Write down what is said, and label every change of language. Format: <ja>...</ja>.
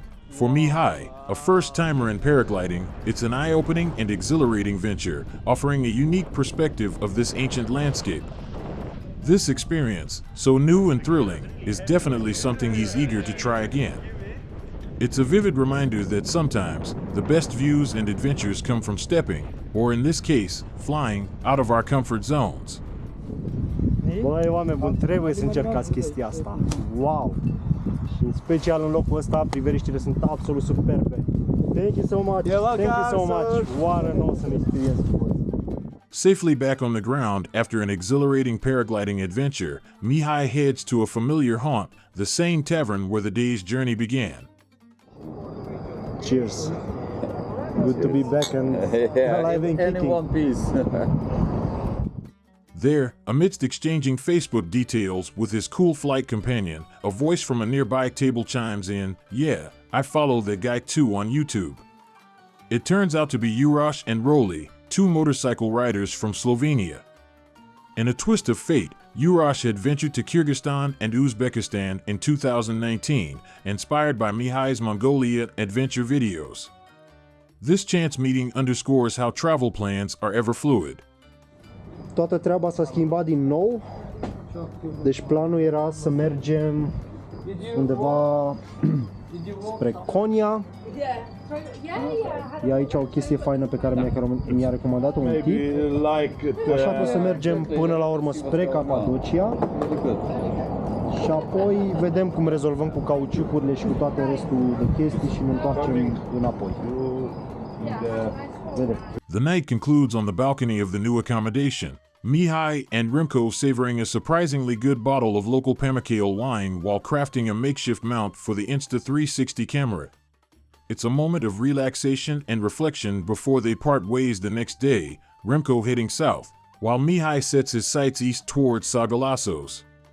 <en>For Mihai, a first-timer in paragliding, it's an eye-opening and exhilarating venture, offering a unique perspective of this ancient landscape. This experience, so new and thrilling, is definitely something he's eager to try again. It's a vivid reminder that sometimes the best views and adventures come from stepping, or in this case, flying, out of our comfort zones.</en> <ro>Băi, oameni buni, trebuie să încercați chestia asta. Wow! Și în special în locul ăsta, priveliștile sunt absolut superbe.</ro> <en>Thank you so much. Thank you so much. What an awesome experience it was. Safely back on the ground after an exhilarating paragliding adventure, Mihai heads to a familiar haunt, the same tavern where the day's journey began. Cheers. Good to be back and alive and kicking. In one piece. There, amidst exchanging Facebook details with his cool flight companion, a voice from a nearby table chimes in, "Yeah, I follow that guy too on YouTube." It turns out to be Uroš and Roli, two motorcycle riders from Slovenia. In a twist of fate, Uroš had ventured to Kyrgyzstan and Uzbekistan in 2019, inspired by Mihai's Mongolia adventure videos. This chance meeting underscores how travel plans are ever fluid.</en> <ro>Toată treaba s-a schimbat din nou. Deci planul era să mergem undeva spre Konya. E aici o chestie faină pe care mi-a recomandat-o un tip. Așa că o să mergem până la urmă spre Capadocia. Și apoi vedem cum rezolvăm cu cauciucurile și cu toate restul de chestii și ne întoarcem înapoi. Vedem.</ro> <en>The night concludes on the balcony of the new accommodation, Mihai and Remco savoring a surprisingly good bottle of local Pamukkale wine while crafting a makeshift mount for the Insta360 camera. It's a moment of relaxation and reflection before they part ways the next day, Remco heading south, while Mihai sets his sights east towards Sagalassos.</en>